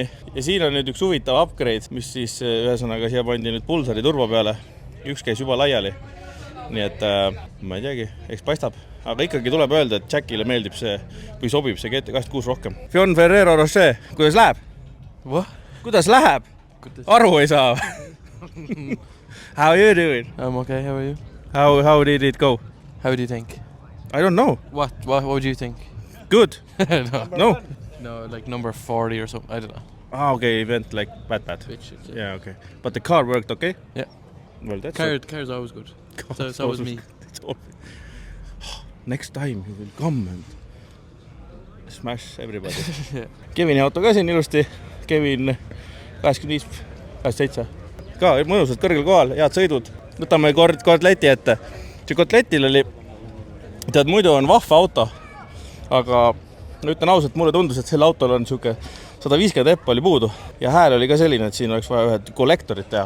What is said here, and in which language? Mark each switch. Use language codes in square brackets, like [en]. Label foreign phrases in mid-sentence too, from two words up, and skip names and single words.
[et] Ja siin on nüüd üks huvitav upgrade, mis siis ühesõnaga siia pandi nüüd Pulsari turbo peale. Üks käis juba laiali. Nii et ma ei teagi, eks paistab. Aga ikkagi tuleb öelda, et Jackile meeldib see, või sobib see GT26 rohkem. Fion Ferrero Rocher, kuidas läheb? Kuidas läheb? Aru ei saa. [en] How are you doing? I'm okay, how are you? How did it go? How do you think? I don't know. What would you think? Good. No, like number 40 or something, I don't know. Okay, event like bad. Yeah, okay. But the car worked okay? Yeah. Well, that's Car's always good. So was me. Next time you will come and smash everybody. Yeah. [et] Kevini auto ka siin ilusti. Kevin 85-87. Ka mõnusad kõrgel kohal, head sõidud. Võtame kotleti ette. See kotletil oli, tead, muidu on vahva auto, aga ütlen ausalt, mulle tundus, et selle autol on siuke 150 eppa oli puudu ja hääl oli ka selline, et siin oleks vaja ühed kollektorid teha.